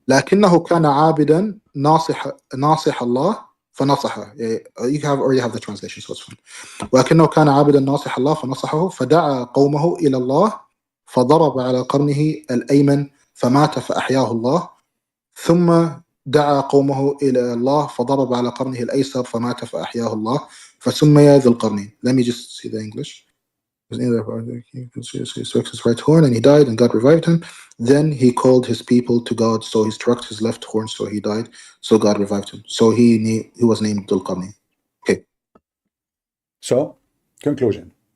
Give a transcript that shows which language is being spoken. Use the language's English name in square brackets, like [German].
[Arabic] لكنه كان عابدا ناصح الله فنصحه. [English] You have already have the translation, so it's fine. [Arabic] ولكنه كان عابدا ناصح الله فنصحه فدعا قومه إلى الله فضرب على قرنه الأيمن فمات فأحياه الله ثم دعا قومه إلى الله فضرب على قرنه الأيسر فمات فأحياه الله فسمي ذي القرنين. [English] Let me just see the English. He struck his right horn and he died and God revived him. Then he called his people to God, so he struck his left horn, so he died, so God revived him. So he was named Dhul Qarnayn. Okay, So, conclusion.